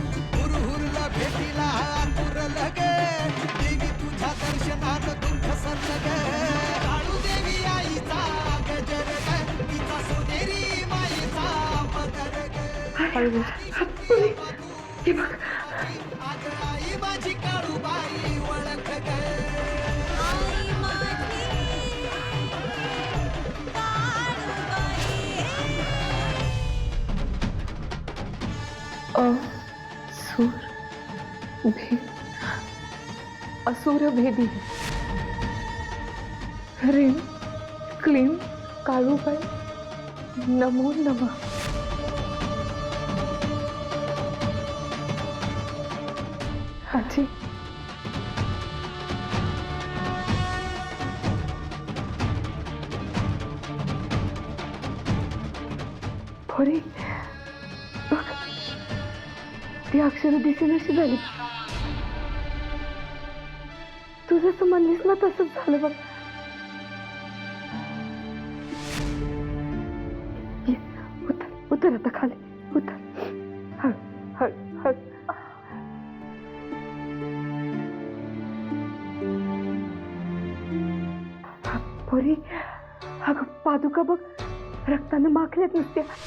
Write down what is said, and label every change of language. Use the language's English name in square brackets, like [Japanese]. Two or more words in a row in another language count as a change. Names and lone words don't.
[Marathi] हुरहुरला भेटीला आतुरलं ग, देवी तुझ्या दर्शनात दुःख सरलं ग. काळू देवी आईचा गजर ग, तिचा सोनेरी माईचा पदर ग. आज आई माझी काळूबाई ओळख ग. असुर भेदी. [Sanskrit] ह्रीं क्लीं काळूबाई नमो नमः. [Marathi] आजी, पोरी बघ, ती अक्षर दिसेनाशी झाली. तू जसं म्हणलीस ना तसंच झालं बघ. ये, उतर उतर आता खाली उतर. हळ हळ हळ. पोरी, अगं पादुका बघ, रक्तानं माखल्यात नुसत्या.